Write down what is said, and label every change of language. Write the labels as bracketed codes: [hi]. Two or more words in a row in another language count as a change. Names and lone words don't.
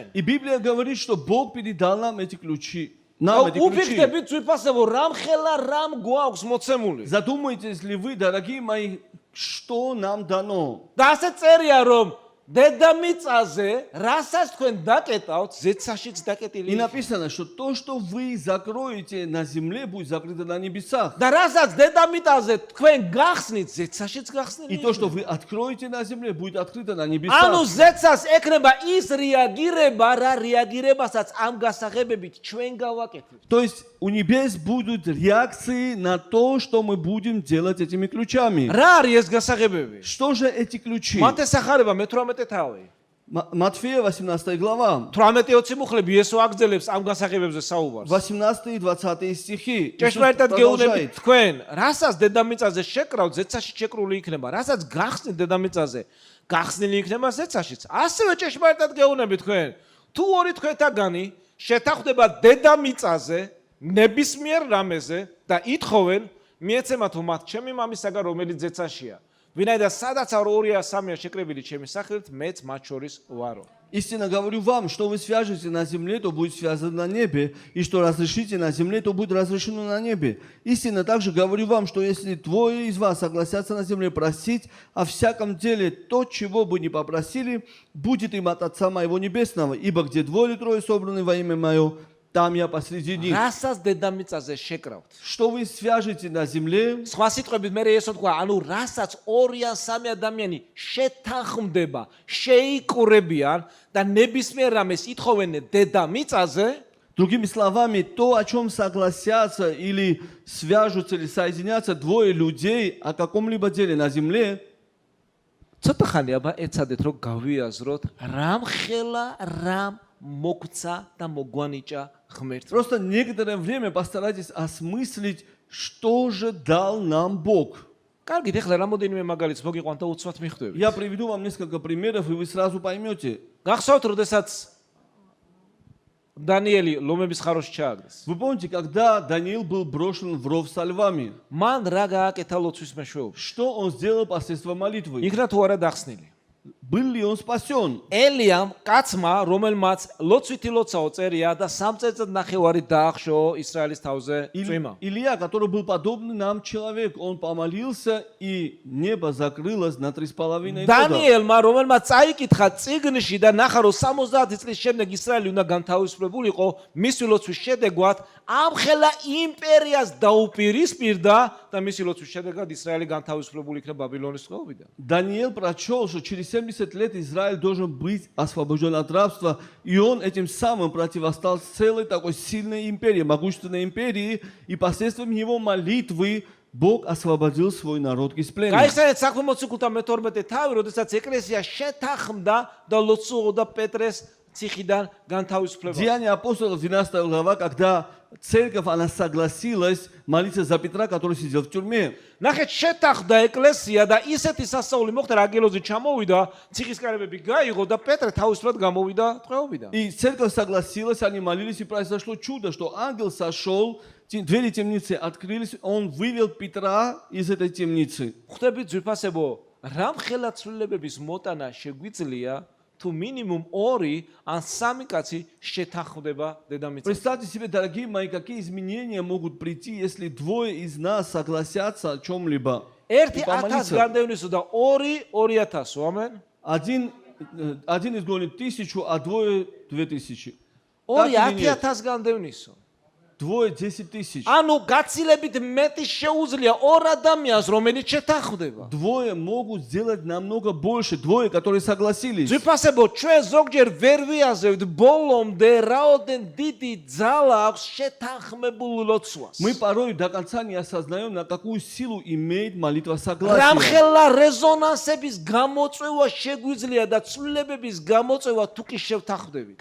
[ru] И Библия говорит, что Бог передал нам эти ключи. Нам эти ключи. [ka] უფიქრდებით ძვირფასებო, რამ ხელა რამ გვაქვს მოცემული. [ru] Задумайтесь ли вы, дорогие мои, что нам дано? [ka] და ასე წერია, რომ დედამიწაზე, რასაც თქვენ დაკეტავთ, ზეცაშიც [ru] И [ka] დაკეტილი. [ru] написано, что то, что вы закроете на земле, будет закрыто на небесах. [ka] და რასაც дедамიწაზე თქვენ გახსნით, ზეცაშიც [ru] И [ka] გახსნილი. [ru] то, что вы откроете на земле, будет открыто на [ka] ანუ [ru] небесах. [ka] ზეცას ეკნება ის რეაგირება, რა რეაგირებასაც ამ გასაღებებით ჩვენ გავაკეთებთ. [ru] То есть у небес будут реакции на то, что мы будем делать этими ключами. [ka] რა არის ეს გასაღებები? [ru] Что же эти ключи? [ka] მათეს ახარება მე-18 თავი. [ru] Матфея, 18 глава, [ka] 18-20 მუხლები იესო აგრძელებს ამ გასაღებებზე საუბარს. [ru] 18 и 20 стихи. Иисус [ka] ჭეშმარიტად გეუბნებით [ru] продолжает. [ka] თქვენ, რასაც დედამიწაზე შეკრავთ, ზეცაში შეკრული იქნება, რასაც გახსნით დედამიწაზე, გახსნილი იქნება ზეცაშიც. ასევე ჭეშმარიტად გეუბნებით თქვენ, თუ ორი თქვენთაგანი შეთანხმდება დედამიწაზე, ნებისმიერ რამეზე და ითხოვენ, მიეცემათო მათ ჩემი მამისაგან, რომელიც ზეცაშია. ვინაიდან სადაც არ 2-3-ია შეკრებილი ჩემი სახელით, მეც მათ შორის ვარო. [ru] Истинно говорю вам, что вы свяжете на земле, то будет связано на небе, и что разрешите на земле, то будет разрешено на небе. Истинно также говорю вам, что если двое из вас согласятся на земле просить о всяком деле то, чего бы ни попросили, будет им от Отца Моего Небесного, ибо где двое или трое собраны во имя Мое, там я посреди них. [ka] რასაც დედამიწაზე შეკრავთ. [ru] Что вы свяжете на земле, [ka] სხვა სიტყვებით მე ესო თქვა, ანუ რასაც 2 ან 3 ადამიანი შეთანხმდება, შეიკურებიან და ნებისმიერ რამეს ითხოვენ დედამიწაზე, [ru] другими словами, то, о чем согласятся или свяжутся или соединятся двое людей о каком-либо деле на земле, [ka] ცოტა ხანი აბა ეცადეთ რომ გავიაზროთ რამ ხელა რამ მოგცა და მოგვანიჭა ღმერთმა. [ru] просто некоторое время постарайтесь осмыслить, что же дал нам Бог. [ka] კარგით, ეხლა რამოდენიმე მაგალითს მოგიყვანთ და უცბად მიხვდებით. [ru] Я приведу вам несколько примеров, и вы сразу поймете. [ka] გახსოვთ, როდესაც დანიელი ლომების ხაროში ჩააგდეს. [ru] Вы помните, когда Даниил был брошен в ров со львами, [ka] მან რა გააკეთა ლოცვის მეშვეობაში? [ru] что он сделал посредством молитвы? [ka] იქნა თუ არა დახსნილი? [ru] Был ли он спасен? [ka] ელიამ კაცმა, რომელმაც ლოცვითი ლოცაო წერია და 3 წელიწად ნახევარი დაახშო ისრაელის თავზე წვიმა. [ru] Илья, который был подобный нам человек, он помолился, и небо закрылось на 3,5 года. [ka] დანიელმა, რომელმაც წაიკითხა წიგნში და ნახა რომ 70 წლის შემდეგ ისრაელი უნდა განთავისუფლებულიყო, მისი ლოცვის შედეგად ამხელა იმპერიას დაუპირისპირდა და მისი ლოცვის შედეგად ისრაელი განთავისუფლებული იქნა ბაბილონის წყობიდან. [ru] Даниил прочел, что через 70 лет Израиль должен быть освобожден от рабства, и он этим самым противостал целой такой сильной империи, могущественной империи, и посредством его молитвы Бог освободил свой народ из плена. [ka] გაიხსენეთ საქმე მოციქულთა მე-12 თავი, როდესაც ეკლესია შეთანხმდა და ლოცულობდა პეტრეს ციხიდან განთავისუფლებას. [ru] Деяния апостолов, 12 глава, когда церковь, она согласилась молиться за Петра, который сидел в тюрьме. [ka] ნახეთ, შეთანხმდა ეკლესია და ისეთი სასწაული მოხდა, რა გელოზე ჩამოვიდა, ციხის კარებები გაიღო და პეტრე თავისუფლად გამოვიდა ტყვეობიდან. [ru] И церковь согласилась, они молились, и произошло чудо, что ангел сошел, двери темницы открылись, он вывел Петра из этой темницы. [ka] ხვდებით ძვირფასებო, რამ ხელაცვლილებების მოტანა შეგვიძლია თუ მინიმუმ 2 ან 3 კაცი შეთანხმდება დედამიწაზე. [ru] Представьте себе, дорогие мои, какие изменения могут прийти, если двое из нас согласятся о чем-либо. [ka] ერთი 1000 განდევნისო და 2 2000, ამენ? [ru] Один изгонит 1000, а двое 2000. [ka] 2 10,000 განდევნისო. [ru] Двое 10 000. [ka] ანუ გაცილებით მეტი შეუძლია 2 ადამიანს, რომელიც შეთანხმდება. [ru] Двое могут сделать намного больше, двое, которые согласились. [ka] ძვირფასებო, ჩვენ ზოგჯერ ვერ ვიაზევთ ბოლომდე რაოდენ დიდი ძალა აქვს შეთანხმებულ ლოცვას. [ru] Мы порой до конца не осознаем, на какую силу имеет молитва [ka] რამ [ru] согласия. [ka] ხელა რეზონანსების გამოწვევა შეგვიძლია და ცვლილებების გამოწვევა თუ კი შევთანხმდებით.